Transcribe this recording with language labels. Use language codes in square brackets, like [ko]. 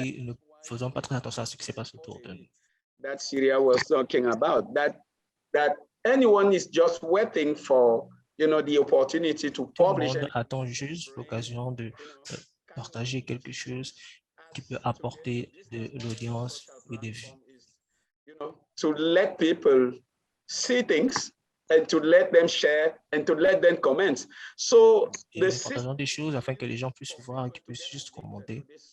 [fr] Oui, ne faisons pas très attention à ce qui se passe autour de nous. [en] That Syria was talking about, that anyone is just waiting for, the opportunity to publish. [fr] Tout le monde attend juste l'occasion de partager quelque chose qui peut apporter de l'audience et des vues. [en] To let people see things and to let them share and to let them comment. So [fr] nous partageons des choses afin que les gens puissent voir et qu'ils puissent juste commenter.